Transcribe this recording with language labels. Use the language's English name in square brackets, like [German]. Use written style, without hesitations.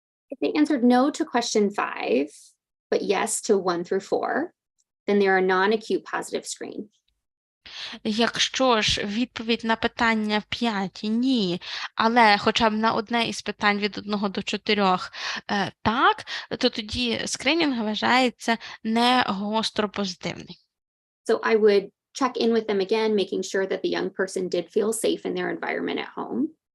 [English] If they answered no to question 5, but yes to 1 through 4, then they're a non-acute positive screen. [Ukrainian] Якщо ж відповідь на питання 5 – ні, але хоча б на одне із питань від 1 до 4 – так, то тоді скринінг вважається не гостро позитивний. [English] So I would check in with them again, making sure that the young person did feel safe in their environment at home.